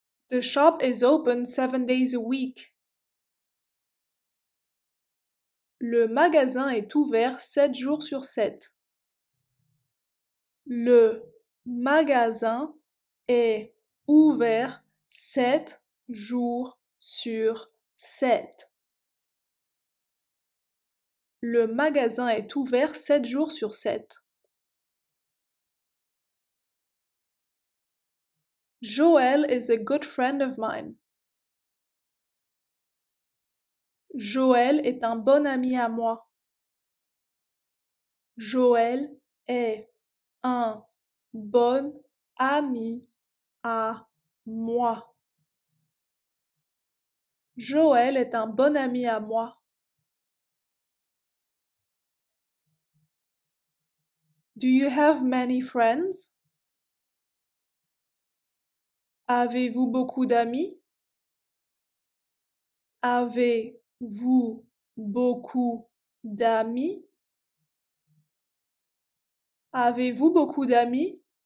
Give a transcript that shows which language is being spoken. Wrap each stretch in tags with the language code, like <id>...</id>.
<en>The shop is open 7 days a week.</en> <fr>Le magasin est ouvert 7 jours sur 7. Le magasin est ouvert 7 jours sur 7. Le magasin est ouvert 7 jours sur 7.</fr> <en>Joël is a good friend of mine.</en> <fr>Joël est un bon ami à moi. Joël est un bon ami à moi. Joël est un bon ami à moi.</fr> <en>Do you have many friends?</en> <fr>Avez-vous beaucoup d'amis? Avez-vous beaucoup d'amis? Avez-vous beaucoup d'amis?</fr>